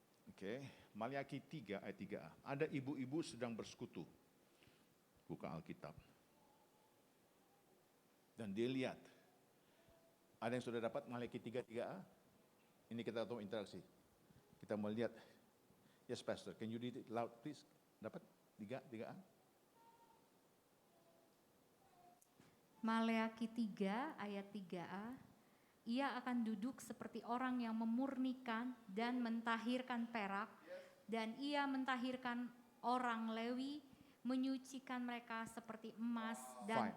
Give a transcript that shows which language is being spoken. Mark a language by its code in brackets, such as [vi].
[id] Oke, Maliaki 3 ayat 3a. Ada ibu-ibu sedang bersekutu. Buka Alkitab. Dan dia lihat. Ada yang sudah dapat Maliaki 3 3a? Ini kita tahu interaksi. Kita mau lihat. [en] Yes Pastor, can you read it loud please? [id] Dapat 3a? Maleakhi 3 ayat 3a, ia akan duduk seperti orang yang memurnikan dan mentahirkan perak, dan ia mentahirkan orang Lewi, menyucikan mereka seperti emas dan